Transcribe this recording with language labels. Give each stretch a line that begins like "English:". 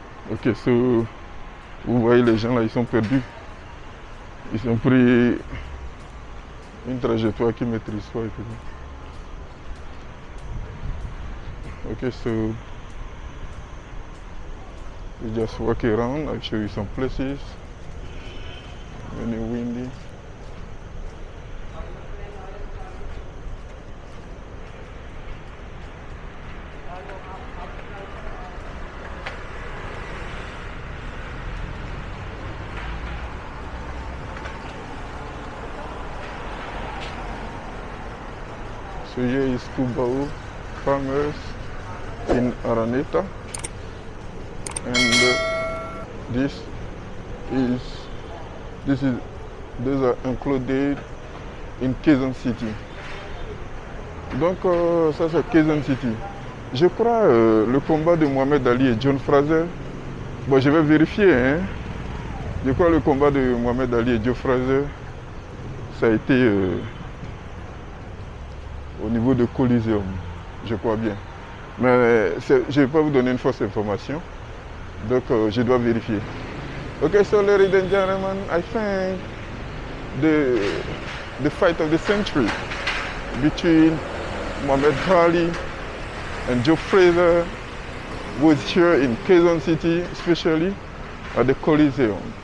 English: Ok, so
French: vous voyez les gens là, ils sont perdus. Ils ont pris une trajectoire qu'ils ne maîtrisent pas.
English: Ok, so we just walk around. I'll show you some places. Very windy. So here is Cubao Farmers in Araneta, and these are included in Quezon City.
French: Donc ça c'est Quezon City. Je crois le combat de Mohamed Ali et John Fraser. Bon, je vais vérifier. Hein. Je crois le combat de Mohamed Ali et John Fraser, ça a été au niveau de Coliseum, je crois bien. Mais je ne vais pas vous donner une fausse information, donc je dois vérifier.
English: Okay, so ladies and gentlemen, I think the fight of the century between Muhammad Ali and Joe Frazier was here in Quezon City, especially at the Coliseum.